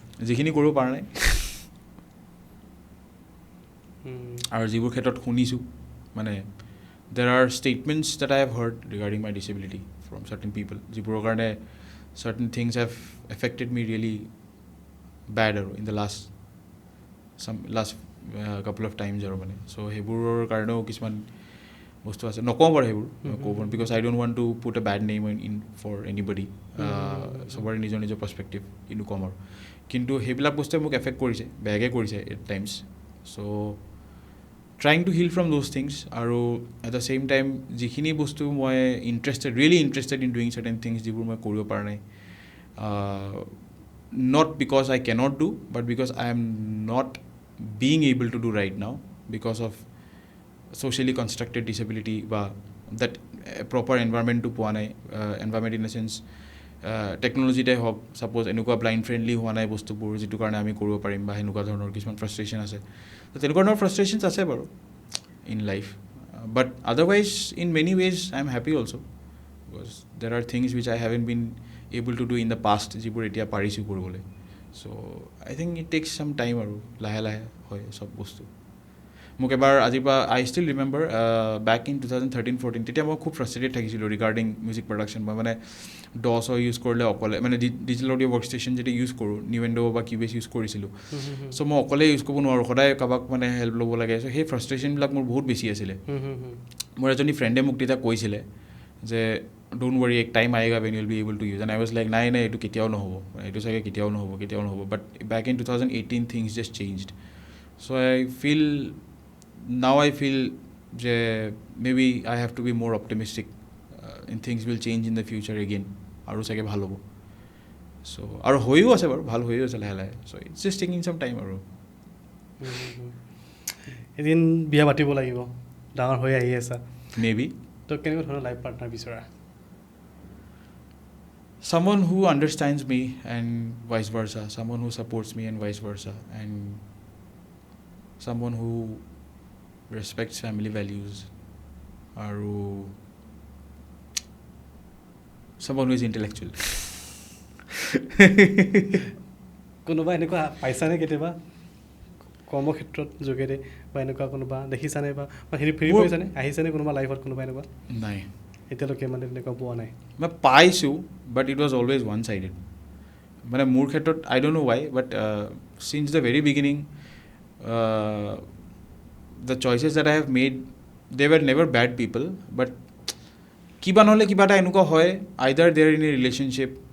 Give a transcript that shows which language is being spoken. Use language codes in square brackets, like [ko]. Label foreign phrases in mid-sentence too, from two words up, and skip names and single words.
[as] যিখিনি কৰিব পৰা নাই আৰু যিবোৰ ক্ষেত্ৰত শুনিছোঁ মানে [en] there are statements that I have heard regarding my disability from certain people [as] যিবোৰৰ কাৰণে [en] certain things have affected me really bad আৰু in the last couple of times [as] আৰু মানে চ' সেইবোৰৰ কাৰণেও কিছুমান বস্তু আছে নকওঁ বাৰু সেইবোৰ ক'ব [en] because I don't want to put a bad name in for anybody [as] চবৰে নিজৰ পাৰ্চপেক্টিভ কিন্তু ক'ম আৰু কিন্তু সেইবিলাক বস্তুৱে মোক এফেক্ট কৰিছে বেয়াকৈ কৰিছে [en] at times so trying to heal from those things [as] আৰু [en] at the same time [as] যিখিনি বস্তু মই [en] really interested in doing certain things [as] যিবোৰ মই কৰিব পৰা নাই [en] not because I cannot do but because I am not being able to do right now because of socially constructed disability বা that proper environment to [as] পোৱা নাই [en] environment in a sense technologyতে হওক [as] ছাপ'জ এনেকুৱা ব্লাইণ্ড ফ্ৰেণ্ডলি হোৱা নাই বস্তুবোৰ যিটো কাৰণে আমি কৰিব পাৰিম বা সেনেকুৱা ধৰণৰ কিছুমান ফ্ৰাষ্ট্ৰেশ্যন আছে তো তেনেকুৱা ধৰণৰ ফ্ৰাষ্ট্ৰেশ্যনছ আছে বাৰু [en] in life but otherwise in many ways I am happy also because there are things which I haven't been able to do in the past [as] যিবোৰ এতিয়া পাৰিছোঁ কৰিবলৈ [en] so I think it takes some time [as] আৰু লাহে লাহে হয় চব বস্তু মোক এবাৰ আজিৰ পৰা [en] I still remember back in [as] 2013-14 তেতিয়া মই খুব ফ্ৰাষ্ট্ৰেটেড থাকিছিলোঁ [en] regarding music production [as] মই মানে ডছ ইউজ কৰিলে অকলে মানে [en] digital audio work station [as] যেতিয়া ইউজ কৰোঁ নিৱেণ্ডো বা কিউবেছ ইউজ কৰিছিলোঁ চ' মই অকলে ইউজ কৰিব নোৱাৰোঁ সদায় কাৰোবাক মানে হেল্প ল'ব লাগে চ' সেই ফ্ৰাষ্ট্ৰেশ্যনবিলাক মোৰ বহুত বেছি আছিলে মোৰ এজনী ফ্ৰেণ্ডে মোক তেতিয়া কৈছিলে যে [en] don't worry [hi] एक टाइम आएगा [en] when you'll be able to use and I was like [as] নাই এইটো কেতিয়াও নহ'ব [en] এইটো চাগে কেতিয়াও নহ'ব but back in 2018 things just changed so now I feel যে maybe I have to be more optimistic and things will change in the future again [as] আৰু চাগে ভাল হ'ব [en] so [as] আৰু হৈও আছে বাৰু ভাল হৈও আছে লাহে লাহে [en] so it's just taking some time [as] আৰু এদিন বিয়া পাতিব লাগিব ডাঙৰ হৈ আহি আছা [en] maybe [as] তো কেনেকুৱা ধৰণৰ [en] life partner [as] বিচৰা [en] someone who understands me and vice versa someone who supports me and vice versa and someone who respects family values aru someone who is intellectual [as] কোনোবা এনেকুৱা পাইছানে কেতিয়াবা কৰ্মক্ষেত্ৰত যোগেৰে বা এনেকুৱা কোনোবা দেখিছানে বা হেৰি ফ্ৰী কৰিছানে আহিছেনে কোনোবা লাইফত কোনোবা এনেকুৱা নাই এতিয়ালৈকে মানে এনেকুৱা পোৱা নাই মই পাইছোঁ [en] but it was always one sided [as] মানে মোৰ ক্ষেত্ৰত [en] I don't know why but since the very beginning the choices that I have made they were never bad people but [as] কিবা নহ'লে কিবা এটা এনেকুৱা হয় [en] either they are in a relationship